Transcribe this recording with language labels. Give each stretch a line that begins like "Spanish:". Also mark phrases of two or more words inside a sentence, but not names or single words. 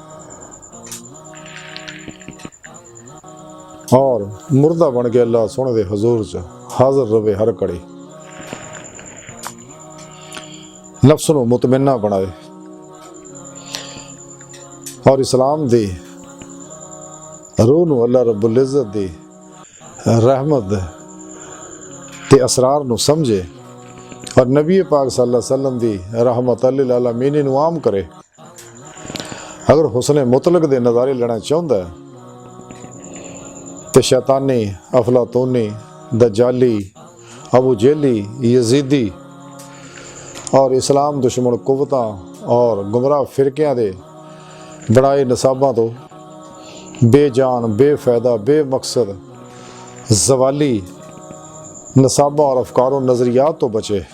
Punjabi: اور مردہ بن کے اللہ سوہنے دے حضور چ حاضر رہوے ہر گھڑی، نفس نوں مطمئنہ بنائے اور اسلام دی روح نوں اللہ رب العزت دی رحمت تے اسرار نوں سمجھے اور نبی پاک
Arabic: صلى الله عليه وسلم
Punjabi: دی
Arabic: رحمة للعالمين
Punjabi: نوں عام کرے. اگر حسنِ مطلق دے نظارے لینا چاہتا ہے تو شیطانی افلاطونی دجالی ابو جہلی یزیدی اور اسلام دشمن قوتاں اور گمراہ فرقیاں دے بنائے نصاباں تو بے جان بے فائدہ بے مقصد زوالی نصابا اور افکار اور نظریات تو بچے.